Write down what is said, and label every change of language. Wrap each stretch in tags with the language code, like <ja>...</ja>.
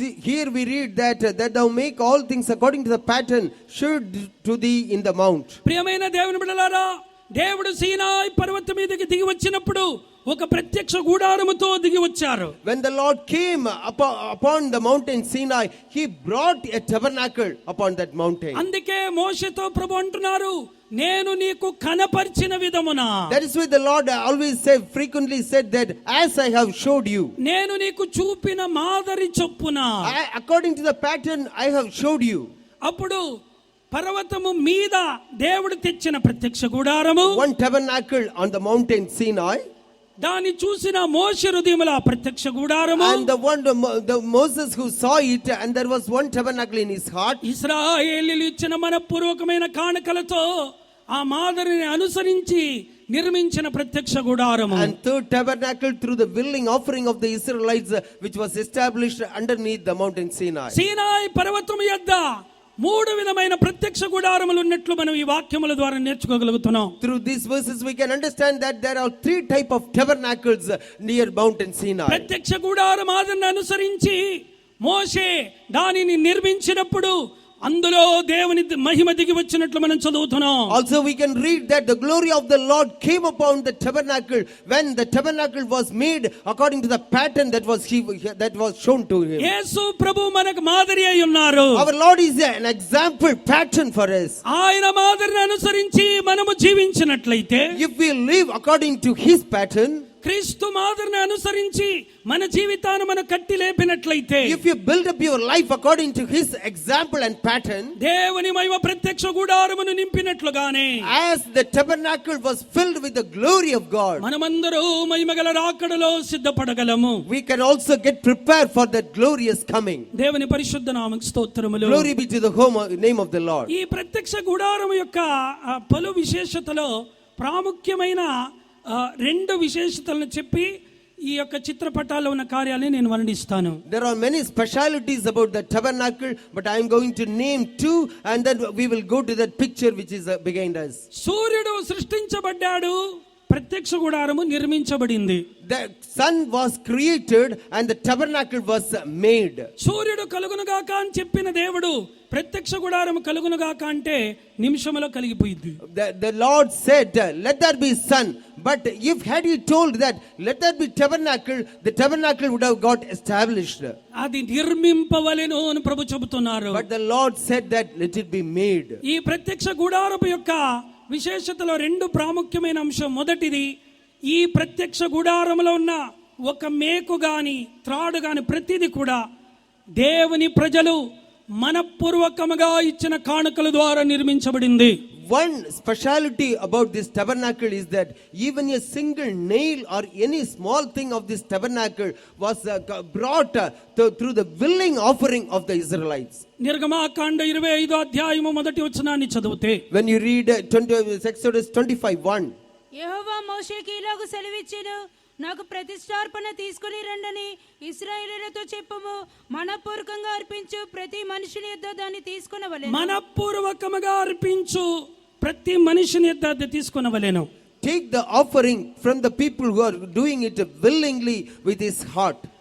<en>See, here we read that thou make all things according to the pattern showed to thee in the mount.</en> <te>ప్రియమైన దేవుని బిడ్డలారా, దేవుడు సీనాయి పర్వతం మీదకి దిగి వచ్చినప్పుడు ఒక ప్రత్యక్ష గూడారముతో దిగి వచ్చారు.</te> <en>When the Lord came upon the mountain Sinai, he brought a tabernacle upon that mountain.</en> <te>అందుకే మోషేతో ప్రభు అంటున్నారు, నేను నీకు కనపరిచిన విధమున.</te> <en>That is why the Lord always frequently said that as I have showed you.</en> <te>నేను నీకు చూపిన మాదిరి చొప్పున.</te> <en>According to the pattern I have showed you.</en> <te>అప్పుడు పర్వతము మీద దేవుడు తెచ్చిన ప్రత్యక్ష గుడారము,</te> <en>One tabernacle on the mountain Sinai.</en> <te>దాన్ని చూసిన మోషే హృదయములో ఆ ప్రత్యక్ష గుడారము.</te> <en>And the Moses who saw it, and there was one tabernacle in his heart.</en> <te>ఇశ్రాయేలీయులు ఇచ్చిన మనపూర్వకమైన కానుకలతో ఆ మాదిరిని అనుసరించి నిర్మించిన ప్రత్యక్ష గుడారము.</te> <en>And third tabernacle through the willing offering of the Israelites, which was established underneath the mountain Sinai.</en> <te>సీనాయి పర్వతం యొద్ద 3 విధమైన ప్రత్యక్ష గుడారములు ఉన్నట్లు మనం ఈ వాక్యముల ద్వారా నేర్చుకోగలుగుతున్నాం.</te> <en>Through these verses we can understand that there are 3 type of tabernacles near mountain Sinai.</en> <te>ప్రత్యక్ష గుడారం మాదిరిని అనుసరించి మోషే దానిని నిర్మించినప్పుడు అందులో దేవుని మహిమ దిగి వచ్చినట్లు మనం చదువుతున్నాం.</te> <en>Also we can read that the glory of the Lord came upon the tabernacle when the tabernacle was made according to the pattern that was shown to him.</en> <te>యేసు ప్రభు మనకు మాదిరి అయి ఉన్నారు.</te> <en>Our Lord is an example pattern for us.</en> <te>ఆయన మాదిరిని అనుసరించి మనము జీవించినట్లయితే,</te> <en>If we live according to his pattern,</en> <te>క్రీస్తు మాదిరిని అనుసరించి మన జీవితాన్ని మనం కట్టి లేపినట్లయితే,</te> <en>if you build up your life according to his example and pattern,</en> <te>దేవుని మహిమ ప్రత్యక్ష గుడారమును నింపినట్లుగానే</te> <en>as the tabernacle was filled with the glory of God,</en> <te>మనమందరూ మహిమగల రాకడలో సిద్ధపడగలము.</te> <en>we can also get prepared for that glorious coming.</en> <te>దేవుని పరిశుద్ధ నామముకు స్తోత్రములు.</te> <en>Glory be to the name of the Lord.</en> <te>ఈ ప్రత్యక్ష గుడారము యొక్క పలు విశేషతలో ప్రాముఖ్యమైన 2 విశేషతలను చెప్పి ఈ యొక్క చిత్రపటాల్లో ఉన్న కార్యాలను నేను వర్ణిస్తాను.</te> <en>There are many specialities about the tabernacle, but I am going to name 2, and then we will go to that picture which is behind us.</en> <te>సూర్యుడు సృష్టించబడ్డాడు, ప్రత్యక్ష గుడారము నిర్మించబడింది.</te> <en>The sun was created and the tabernacle was made.</en> <te>సూర్యుడు కలుగునుగాక అని చెప్పిన దేవుడు ప్రత్యక్ష గుడారము కలుగునుగాక అంటే నిమిషంలో కలిగిపోయింది.</te> <en>The Lord said, let there be sun, but if had he told that let there be tabernacle, the tabernacle would have got established.</en> <te>అది నిర్మింపవలెను అని ప్రభు చెబుతున్నారు.</te> <en>But the Lord said that let it be made.</en> <te>ఈ ప్రత్యక్ష గుడారపు యొక్క విశేషతలో 2 ప్రాముఖ్యమైన అంశం. మొదటిది, ఈ ప్రత్యక్ష గుడారములో ఉన్న ఒక మేకు గాని త్రాడు గాని ప్రతిది కూడా దేవుని ప్రజలు మనపూర్వకముగా ఇచ్చిన కానుకల ద్వారా నిర్మించబడింది. One speciality about this tabernacle is that even a single nail or any small thing of this tabernacle was brought through the willing offering of the Israelites. నిర్గమాకాండ 25వ అధ్యాయము మొదటి వచనాన్ని చదివితే, When you read Exodus 25:1, యెహోవా మోషేకి ఇలాగ సెలవిచ్చెను, నాకు ప్రతిష్ఠార్పణ తీసుకుని రండని ఇశ్రాయేలీయులతో చెప్పుము. మనపూర్వకంగా అర్పించు ప్రతి మనుషుని యొద్ద దాన్ని తీసుకొనవలెను. మనపూర్వకముగా అర్పించు ప్రతి మనిషిని యొద్ద అది తీసుకొనవలెను.</te> <en>take the offering from the people who are doing it willingly with his heart.</en>